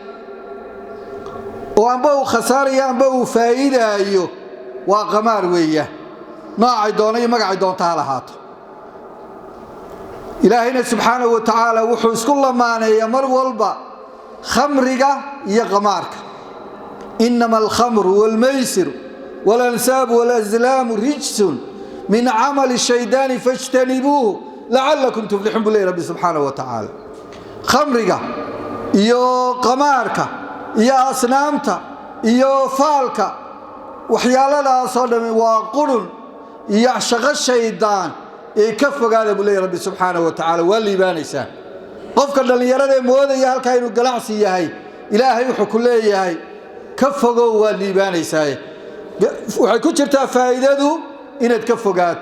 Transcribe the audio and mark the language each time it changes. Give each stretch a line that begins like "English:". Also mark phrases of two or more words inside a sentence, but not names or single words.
Somali: oo amba uu khasaariyo amba uu faa'iidayo waa qamaar weeyaa noocay doonay magacay doontaa lahaato ilaahayna
Arabic: سبحانه وتعالى
Somali: wuxuu isku lamaanay mar walba khamriga iyo qamaarka
Arabic: إنما الخمر والميسر والأنصاب والأزلام رجس من عمل الشيطان فاجتنبوه لعلكم تفلحون
Somali: bi rabbi
Arabic: سبحانه وتعالى
Somali: khamriga iyo qamaarka iyo asnaamta iyo faalka waxyaaladaas oo dhan waa qurun iyo shaqo shaydaan ee ka fogaada buu leeyahay rabbi
Arabic: سبحانه و
Somali: ta'ala waliibaanaysa qofka dhalinyarada moodaya halka inuu ganacsi yahay ilaahay wuxuu ku leeyahay ka fogow waliibaanaysa waxay ku jirtaa faa'iidadu inaad ka fogaato